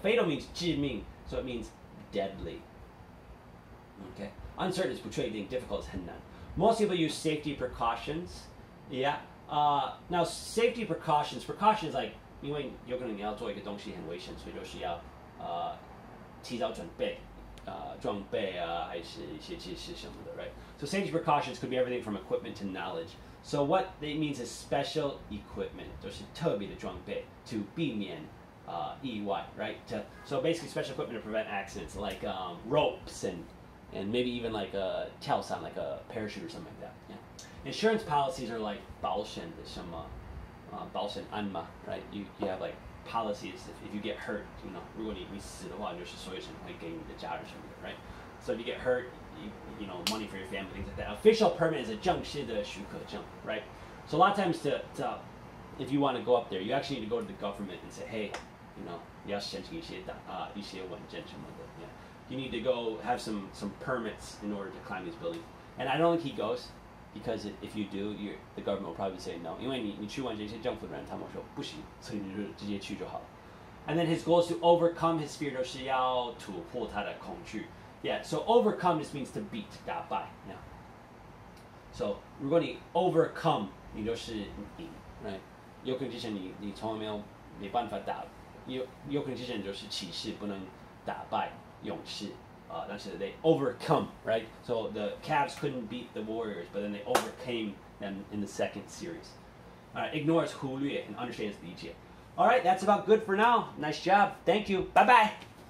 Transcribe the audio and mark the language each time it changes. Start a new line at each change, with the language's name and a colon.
English: Fatal means 致命 ，so it means deadly. Okay, uncertain is 不确定 ，difficult is 很难。 Most people use safety precautions. Yeah.
Chinese: Now safety precautions is like 因为有可能你要做一个东西很危险，所以就是要提早准备。装备还是一些知识什么的 right?
English: So safety precautions could be everything from equipment to knowledge. So what it means is special equipment, 就是特别的装备 to
Chinese: 避免意外
English: right? So basically special equipment to prevent accidents like ropes and maybe even like a 跳伞 like a parachute or something like that. Yeah.
Chinese: Insurance policies are like 保险的什么保险案嘛 right?
English: You have like policies if you get hurt,
Chinese: 如果你死的话，就是所有人会给你的家人什么的
English: right? So if you get hurt, you know money for your family, things like that. Official permit is a 正式的许可证 right? So a lot of times if you want to go up there, you actually need to go to the government and say, hey,
Chinese: 你要申请一些文件什么的
English: yeah. You need to go have some permits in order to climb these buildings. And I don't think he goes. Because if you do, the government will probably say no.
Chinese: 因为你去问这些政府的人，他们说不行，所以你就直接去就好了。
English: And then his goal is to overcome his fear，
Chinese: 就是要突破他的恐惧。
English: Yeah, so overcome just means to beat， 打败。Yeah.
Chinese: So 如果你 overcome， 你就是赢 ，right？有可能之前你从来没办法打，有可能之前就是骑士不能打败勇士。但是
English: they overcome, right? So the Cavs couldn't beat the Warriors, but then they overcame them in the second series. Ignore is 忽略 and understand is 理解. All right, that's about good for now. Nice job. Thank you. Bye-bye.